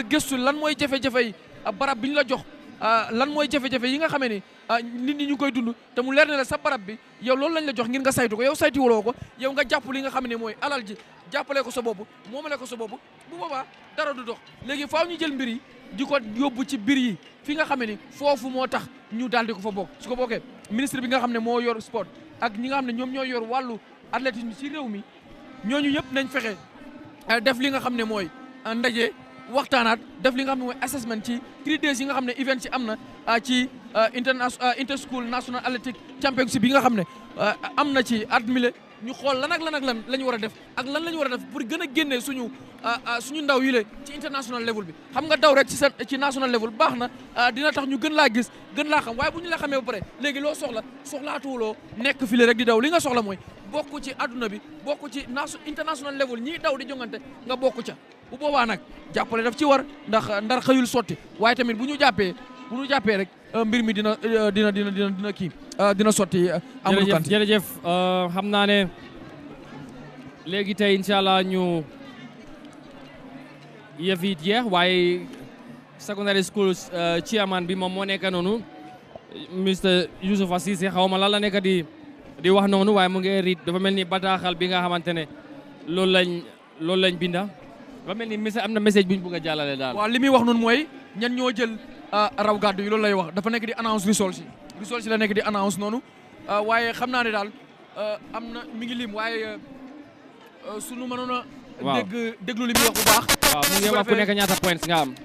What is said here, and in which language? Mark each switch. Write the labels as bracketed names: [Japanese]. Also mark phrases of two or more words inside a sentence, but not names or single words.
[Wolof] gëstu lan mooy jafe-jafe yi barab bi ñu la jox lan mooy jafe-jafe yi nga xamee ni nit ñi ñu koy dund te mu leer ne la sa barab bi yow loolu lañ la jox ngir nga saytu ko yow saytuwuloo ko yow nga jàpp li nga xam ne mooy alal ji jàppale ko sa bopp moomale ko sa bopp bu boobaa dara du dox léegi faaw ñu jël mbir yi di ko yóbbu ci biir yi fi nga xam ne ni foofu moo tax ñu daal di ko fa bokk su ko bokkee ministre bi nga xam ne moo yor sport ak ñi nga xam ne ñoom ñoo yor wàllu athlétisme ci réew mi ñooñu yëpp nañ fexe def li nga xam ne mooy ndaje waxtaanaat def li nga xam ne mooy assessment ci 3 days yi nga xam ne event ci am na ci [English] inter school national athletic championship [Wolof] yi nga xam ne am na ci at mi ñu xool lan la ñu war a def ak lan la ñu war a def pour gën a génnee suñu ndaw yi ci [English] international level [Wolof] bi xam nga daw rek ci [English] national level [Wolof] baax na dina tax ñu gën laa gis gën laa xam waaye bu ñu la xamee ba pare léegi loo soxlaatuwuloo nekk file rek di daw li nga soxla mooy bokk ci adduna bi bokk ci [English] international level [Wolof] ñii daw di jongante nga bokk ca bu boobaa nag jàppale daf ci war ndax ndar xëyul sotti waaye tamit bu ñu jàppee rek mbir mi dina kii dina sotti. Amadou Kanté jërëjëf xam naa ne léegi tey [Arabic] إن شاء الله [Wolof] ñu yëf yi jeex waaye [English] secondary school chairman [Wolof] bi moom moo nekk noonu Mr Youssoufa Cissé xaw ma lan la nekk di wax noonu waaye mu ngi riit dafa mel ni bataaxal bi nga xamante ne loolu lañ binda dafa mel ni am na message bu ñu bëgg a jàllale daal. waaw li muy wax noonu mooy ñan ñoo jël raw gàddu yi loolu lay wax dafa nekk di [English] announce results [Wolof] yi la nekk di announce noonu waaye xam naa ne daal am na mi ngi lim waaye sunu mënoon a. waaw déglu li muy wax bu baax. waaw mu ngi wax ku nekk ñaata points nga am.